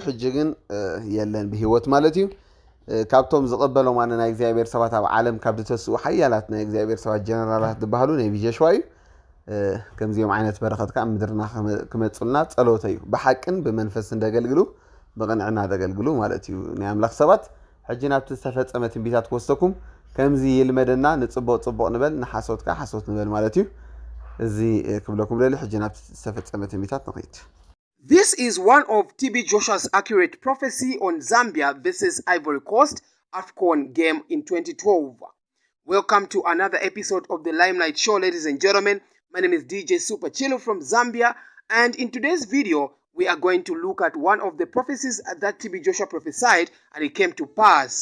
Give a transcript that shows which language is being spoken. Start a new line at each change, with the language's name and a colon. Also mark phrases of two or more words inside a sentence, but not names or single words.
Tigrinya: ሕጂ ግን የለን ብሂወት ማለት እዩ ካብቶም ዝቕበሎም ኣነ ናይ እግዚአብሔር ሰባት ኣብ ዓለም ካብ ዝተስኡ ሓያላት ናይ እግዚአብሔር ሰባት ጀነራላት ዝበሃሉ ነቢ ጆሹዋ እዩ ከምዚኦም ዓይነት በረኸት ከዓ ምድርና ክመፁልና ጸሎተ እዩ ብሓቅን ብመንፈስን ደገልግሉ ብቕንዕና ደገልግሉ ማለት እዩ ናይ አምላኽ ሰባት ሕጂ ናብቲ ዝተፈጸመ ትንቢታት ክወሰኩም ከምዚ ይልመደና ንጽቡቕ ንበል ንሓሶትካ ሓሶት ንበል ማለት እዩ እዚ ክብለኩም ደሊ ሕጂ ናብቲ ዝተፈጸመ ትንቢታት ንኸይድ
English: This is one of TB Joshua's accurate prophecy on Zambia versus Ivory Coast AFCON game in 2012. Welcome to another episode of the Limelight Show, ladies and gentlemen. My name is DJ Super Chilo from Zambia, and in today's video, we are going to look at one of the prophecies that TB Joshua prophesied, and it came to pass.